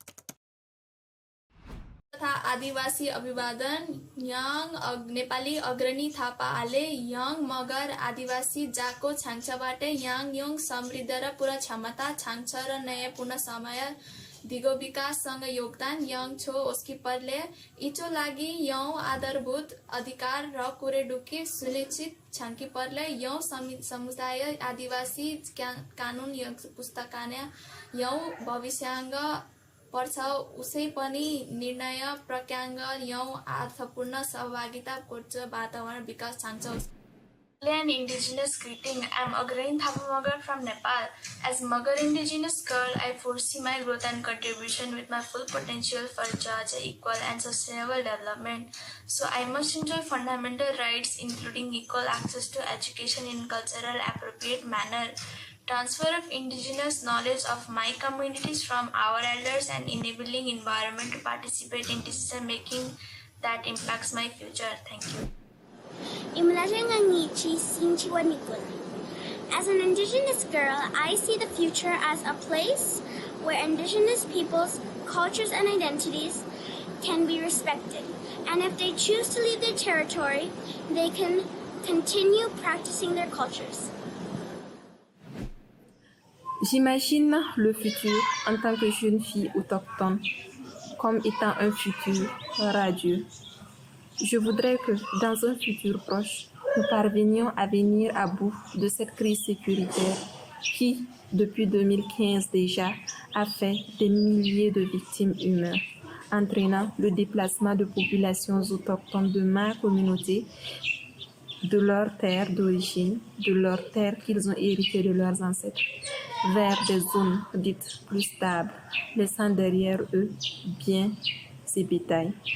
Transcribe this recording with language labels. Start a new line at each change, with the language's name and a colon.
Eastern Magar: तथा आदिवासी अभिवादन यङ नेपाली अग्रणी थापाले यङ मगर आदिवासी जाको छाङछाबाटै यङ समृद्ध र पूर्ण क्षमता छाङछ र नयाँ पूर्ण समय दिगो विकाससँग योगदान यङ छो उसकी परले इचो लागि यौ आधारभूत अधिकार र कुरेडुकी सुनिश्चित छाङ्की परले यौ समुदाय आदिवासी कानुन यङ पुस्तकाने यौ भविष्याङ्ग पर्छ उसै पनि निर्णय प्रक्रियाङ्ग यौ अर्थपूर्ण सहभागिता कोर्च वातावरण विकास छाङ्छ
English: An indigenous greeting. I'm Agrain Thapamagar from Nepal. As Magar indigenous girl, I foresee my growth and contribution with my full potential for just, equal and sustainable development. So I must enjoy fundamental rights including equal access to education in cultural appropriate manner, transfer of indigenous knowledge of my communities from our elders, and enabling environment to participate in decision making that impacts my future. Thank you. As an indigenous girl, I see the future as a place where indigenous peoples, cultures, and identities can be respected. And if they choose to leave their territory, they can continue practicing their cultures.
French: J'imagine le futur en tant que jeune fille autochtone comme étant un futur radieux. Je voudrais que dans un futur proche, nous parvenions à venir à bout de cette crise sécuritaire qui, depuis 2015 déjà, a fait des milliers de victimes humaines, entraînant le déplacement de populations autochtones de ma communauté, de leur terre d'origine, de leur terre qu'ils ont héritée de leurs ancêtres, vers des zones dites plus stables, laissant derrière eux biens et bétail.